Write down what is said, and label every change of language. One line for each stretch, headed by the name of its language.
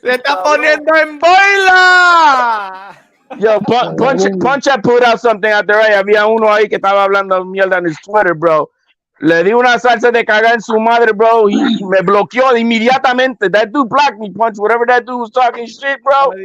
Spanish: Se está poniendo en boila.
English: Yo, Punch had put out something out there.
Spanish: Había uno ahí que estaba hablando mierda en
English: his Twitter,
Spanish: bro. Le di una salsa de cagar en su madre, bro. Y me bloqueó inmediatamente.
English: That dude blocked me, Punch. Whatever that dude was talking shit, bro.